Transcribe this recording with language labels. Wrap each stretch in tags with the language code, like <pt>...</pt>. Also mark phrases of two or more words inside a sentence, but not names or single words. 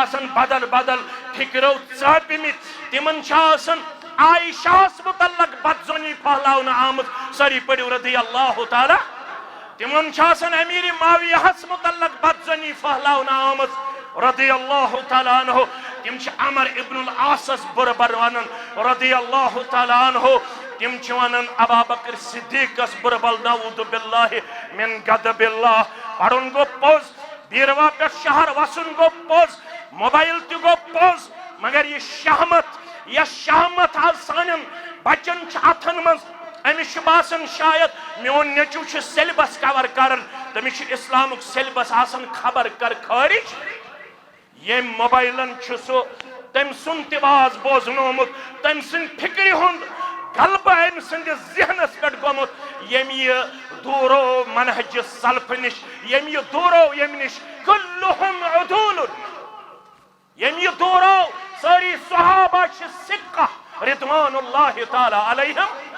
<ks>آسان بدل بدل فکرو ژاپمٕتۍ تِمن چھِ آسان عائشہس متعلق بدظنی پھہلاونہٕ آمٕژ سٲری پٔرِو</ks> <ar>رضی اللہ</ar> <ks>تعالیٰ تِمن چھِ آسان امیر معاویہس متعلق بدظنی پھہلاونہٕ آمٕژ</ks> <ar>رضی اللہ تعالیٰ عنہ</ar> <ks>تِم چھِ عمر ابن العاصس بُرٕ ونان</ks> <ar>رضی اللہ تعالیٰ عنہ</ar> <ks>تِم چھِ ونان ابابکر صدیقس بُرٕ</ks> <ar>نعوذ باللہ من غضب اللہ</ar> <ks>پرُن گوٚو پوٚز بیٖروا پٮ۪ٹھ شہر وسُن گوٚو پوٚز موبایل تہِ گوٚو پوٚز مگر یہ شہمت آز سانٮ۪ن بچن چھِ اتھن منٛز أمِس چھُ باسان شاید میون نیٚچوٗ چھُ سیلبس کور کران تٔمِس چھُ اسلامُک سیلبس آسان خبر کر خٲرج ییٚمۍ موبایلن چھُ سُہ تٔمۍ سُنٛد تہِ واز بوزنومُت تٔمۍ سٕنٛدِ فکرِ ہُنٛد غلبہٕ أمۍ سٕنٛدِس ذہنس پٮ۪ٹھ گوٚمُت ییٚمۍ یہِ دوٗرو منہجہِ سلفہٕ نِش ییٚمۍ یہِ دوٗرو ییٚمہِ نِش</ks> <ar>کُلُہُم عدوٗلٌ</ar> <ks>ییٚمۍ یہِ دوٗرو سٲری صحابہ چھِ سِکہ</ks> <ar>رضوان اللہ تعالیٰ علیہم</ar>